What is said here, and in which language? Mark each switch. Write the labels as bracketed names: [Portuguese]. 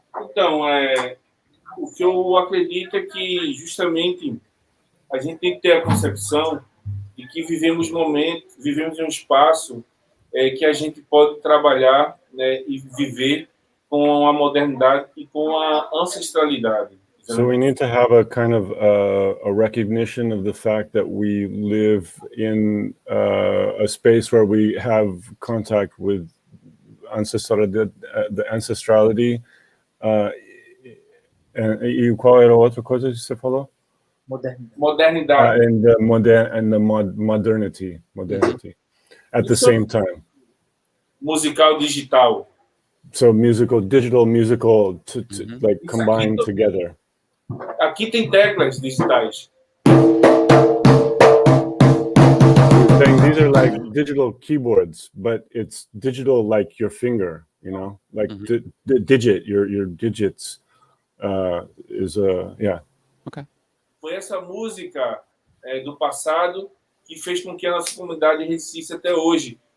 [Portuguese] Então, o que eu acredito é que justamente a gente tem que ter a concepção de que vivemos em um espaço que a gente pode trabalhar, né, e viver com a modernidade e com a ancestralidade. [English] So we need to have a kind of a recognition of the fact that we live in a space where we have contact with the ancestrality. [Portuguese] E qual era a outra coisa que você falou? Modernidade. [English] And the modernity at the same time. [Portuguese] Musical digital. [English] So digital musical like combined together. [Portuguese] Aqui tem teclas digitais. [English] These are like digital keyboards, but it's digital like your finger, you know, like the digit, your digits yeah. Okay. [Portuguese] Foi essa música do passado que fez com que a nossa comunidade resistisse até hoje.